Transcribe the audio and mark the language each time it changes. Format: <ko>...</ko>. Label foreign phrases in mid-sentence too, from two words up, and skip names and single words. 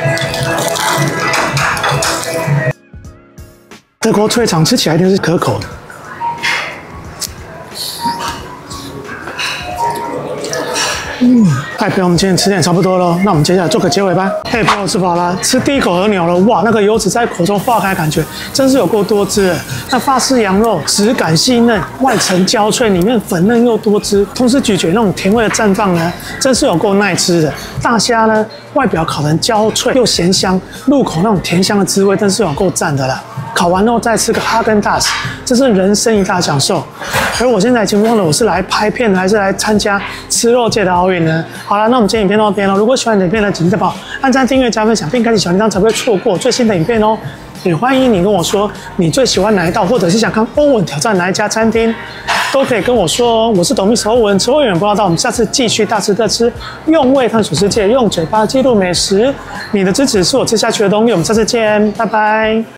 <zh>德國脆腸吃起來一定是可口的。嗨，朋友，我們今天吃點差不多了，那我們接下來做個結尾吧。嘿，朋友，吃飽了，吃第一口和牛了，哇，那個油脂在口中化開，感覺真是有夠多汁的。那法式羊肉質感細嫩，外層焦脆，裡面粉嫩又多汁，同時咀嚼那種甜味的綻放呢，真是有夠耐吃的。大蝦呢，外表烤得焦脆又鹹香，入口那種甜香的滋味，真是有夠讚的啦。烤完後再吃個哈根達斯，這是人生一大享受。而我現在已經忘了我是來拍片還是來參加吃肉界的奧運呢？好了，那我們今天影片到這邊了。如果喜歡你的影片呢，請記得幫我按讚、訂閱、加分享，並開啟小鈴鐺，才不會錯過最新的影片哦。也歡迎你跟我說你最喜歡哪一道，或者是想看歐文挑戰哪一家餐廳，都可以跟我說哦。我是懂Mr歐文，吃貨永遠不知道，我們下次繼續大吃特吃，用味探索世界，用嘴巴記錄美食。你的支持是我吃下去的動力。我們下次見，拜拜。</zh>